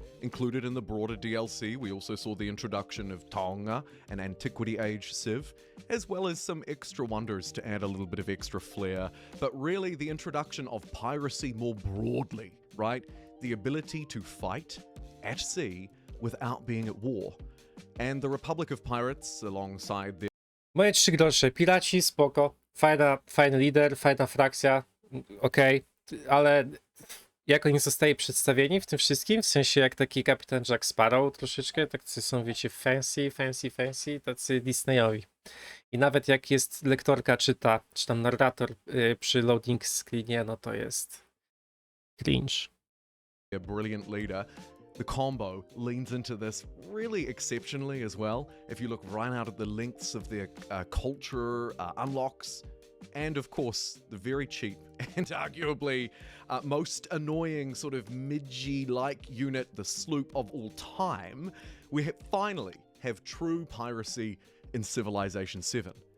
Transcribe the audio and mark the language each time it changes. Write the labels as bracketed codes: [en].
[en] Included in the broader DLC, we also saw the introduction of Tonga, an Antiquity Age civ, as well as some extra wonders to add a little bit of extra flair, but really the introduction of piracy more broadly, right? The ability to fight at sea without being at war. And the Republic of Pirates, alongside their [pl] Moje 3 grosze. Piraci, spoko. Fajny lider, fajna frakcja, okej, ale jak oni zostali przedstawieni w tym wszystkim, w sensie jak taki kapitan Jack Sparrow troszeczkę, tacy są, wiecie, fancy, tacy Disneyowi. I nawet jak jest lektorka czyta, czy tam narrator przy loading screenie, no to jest cringe. [en] brilliant leader, the combo leans into this really exceptionally as well. If you look right out at the lengths of their culture unlocks, and of course the very cheap and arguably most annoying sort of midgy-like unit, the sloop of all time, we finally have true piracy in Civilization 7.